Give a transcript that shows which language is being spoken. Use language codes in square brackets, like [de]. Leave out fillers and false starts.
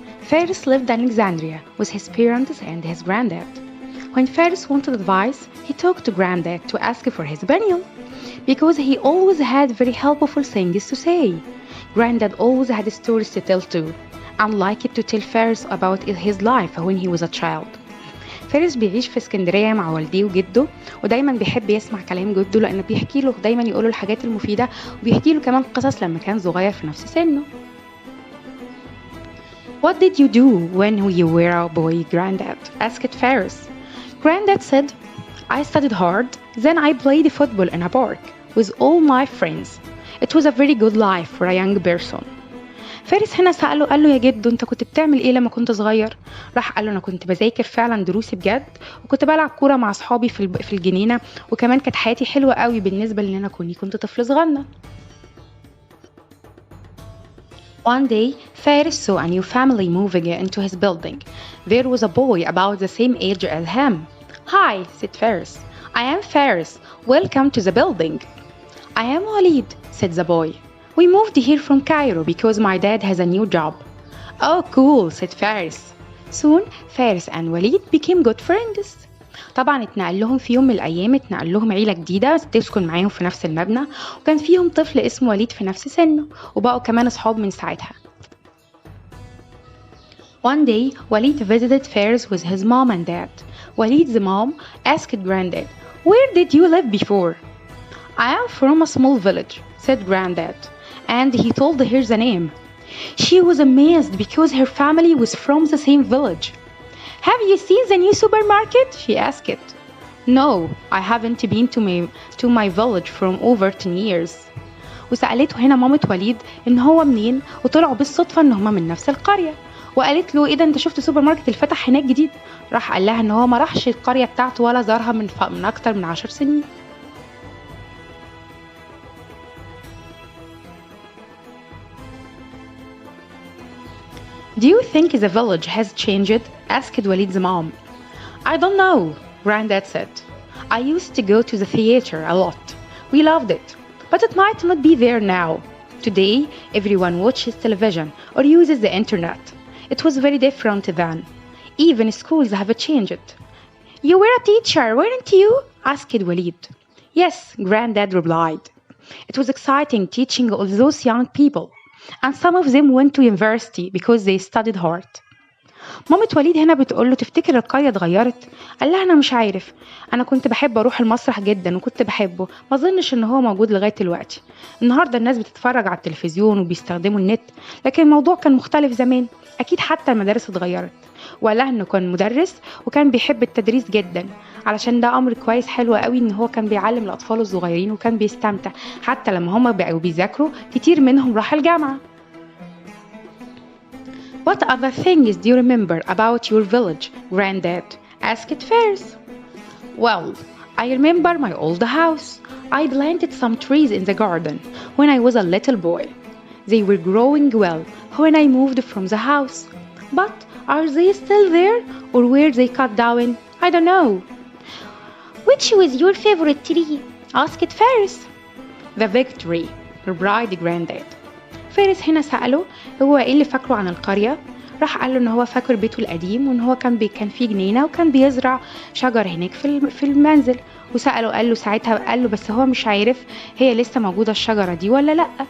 [en] Faris lived in Alexandria with his parents and his granddad. When Faris wanted advice, he talked to Granddad to ask for his opinion because he always had very helpful things to say. Granddad always had stories to tell too, and liked to tell Faris about his life when he was a child. [ar] فارس بيعيش في اسكندرية مع والديه وجده، ودايما بيحب يسمع كلام جده لأنه بيحكي له دايما يقوله الحاجات المفيدة، وبيحكي له كمان قصص لما كان صغير في نفس سنه. [en] What did you do when you were a boy, Granddad? asked Faris. Granddad said, I studied hard, then I played football in a park with all my friends. It was a very good life for a young person. [ar] فارس هنا سأله قال له يا جدو انت كنت بتعمل ايه لما كنت صغير؟ راح قال له انا كنت بذاكر فعلا دروسي بجد، وكنت بلعب كورة مع اصحابي في الجنينة، وكمان كانت حياتي حلوة قوي بالنسبة لان انا كنت طفل صغنن. [en] One day, Faris saw a new family moving into his building. There was a boy about the same age as him. Hi, said Faris. I am Faris. Welcome to the building. I am Walid, said the boy. We moved here from Cairo because my dad has a new job. Oh, cool, said Faris. Soon, Faris and Walid became good friends. [ar] طبعا اتنقل لهم في يوم من الأيام عيلة جديدة تسكن معاهم في نفس المبنى، وكان فيهم طفل اسمه وليد في نفس سنه، وبقوا كمان أصحاب من ساعتها. [en] One day, Walid visited Faris with his mom and dad. Walid's mom asked Granddad, Where did you live before? I am from a small village, said Granddad, and he told her the name. She was amazed because her family was from the same village. Have you seen the new supermarket? She asked. No, I haven't been to my village from over 10 years. [ar] وسألته هنا مامة وليد إن هو منين، وطلعوا بالصدفة إن هما من نفس القرية. وقالت له إيه ده أنت شفت سوبر ماركت اللي فتح هناك جديد؟ راح قال لها إن هو ما راحش القرية بتاعته ولا زارها من أكتر من 10 سنين. [en] Do you think the village has changed? asked Walid's mom. I don't know, Granddad said. I used to go to the theater a lot. We loved it, but it might not be there now. Today, everyone watches television or uses the internet. It was very different then. Even schools have changed. You were a teacher, weren't you? asked Walid. Yes, Granddad replied. It was exciting teaching all those young people. And some of them went to university because they studied hard. [ar] مامة وليد هنا بتقول له تفتكر القرية اتغيرت؟ قال لها أنا مش عارف، أنا كنت بحب أروح المسرح جدا وكنت بحبه، ما أظنش إن هو موجود لغاية دلوقتي. النهاردة الناس بتتفرج على التلفزيون وبيستخدموا النت، لكن الموضوع كان مختلف زمان، أكيد حتى المدارس اتغيرت. وقال لها إنه كان مدرس وكان بيحب التدريس جدا، علشان ده أمر كويس حلو قوي إن هو كان بيعلم الأطفال الصغيرين وكان بيستمتع، حتى لما هم بقوا بيذاكروا كتير منهم راح الجامعة. [en] What other things do you remember about your village, Granddad? asked Faris. Well, I remember my old house. I planted some trees in the garden when I was a little boy. They were growing well when I moved from the house. But are they still there or were they cut down? I don't know. Which was your favorite tree? asked Faris. The big tree, replied Granddad. [ar] فارس هنا سأله هو ايه اللي فاكره عن القرية. راح قال له ان هو فاكر بيته القديم وان هو كان فيه جنينة وكان بيزرع شجر هناك في المنزل. وسأله قال له ساعتها قال له بس هو مش عارف هي لسه موجودة الشجرة دي ولا لأ.